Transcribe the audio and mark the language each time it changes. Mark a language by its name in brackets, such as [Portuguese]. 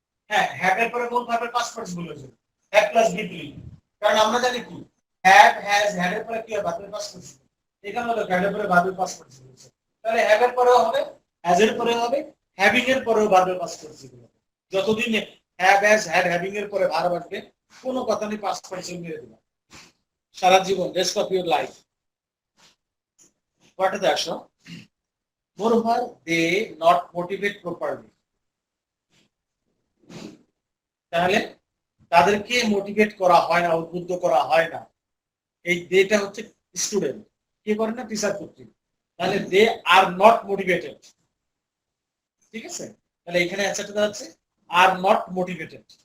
[Bangla] হ্যাঁ, হ্যাভ এর পরে কোন ভার্বের পাস্ট পার্টিসিপল হয়েছে, হ্যাভ প্লাস V3, কারণ আমরা জানি কি হ্যাভ হ্যাজ, হ্যাড এর পরে কি হবে, ভার্বের পাস্ট পার্টিসিপল, এখানে হলো হ্যাড এর পরে ভার্বের পাস্ট পার্টিসিপল হয়েছে, তাহলে হ্যাভ এর পরেও হবে, হ্যাজ এর পরেও হবে, হ্যাভিং এর পরেও ভার্বের পাস্ট পার্টিসিপল হবে। যতদিন হ্যাভ হ্যাজ হ্যাড হ্যাভিং এর পরে ভার্ব আসবে, কোনো কথা নেই, পাস্ট পার্টিসিপল মেরে দিবা সারা জীবন, [English] Rest of your life. [Bangla] পড়াতে আসো। [English] Moreover, they not motivate properly. [Bangla] তাহলে তাদেরকে মোটিভেট করা হয় না, উদ্বুদ্ধ করা হয় না। এই দেটা হচ্ছে স্টুডেন্ট, কে করে না, টিচার কর্তৃক। তাহলে দে আর নট মোটিভেটেড, ঠিক আছে? তাহলে এখানে অ্যান্সারটা দাঁড়াচ্ছে আর নট মোটিভেটেড।